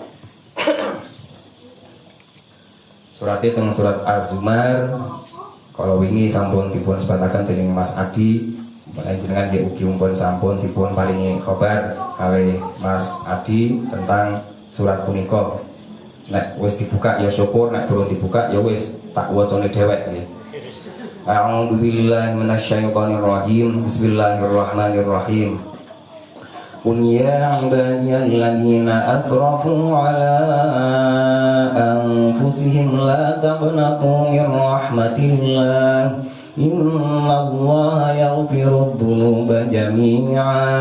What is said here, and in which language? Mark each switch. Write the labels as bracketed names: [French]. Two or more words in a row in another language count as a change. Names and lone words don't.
[Javanese] Surate teng surat Az-Zumar kalau wingi sampun dipun sebataken dening Mas Adi, panjenengan nggih ugi mumpun sampun dipun paringi kabar kali Mas Adi tentang surat punika. Nek wis dibuka ya syukur, nek durung dibuka ya wis tak wacane dhewek nggih. [Arabic] أعوذ بالله من الشيطان الرجيم. بسم الله الرحمن الرحيم. قل يا عبادي الذين أسرفوا على أنفسهم لا تقنطوا من رحمة الله. إن الله يغفر الذنوب جميعا.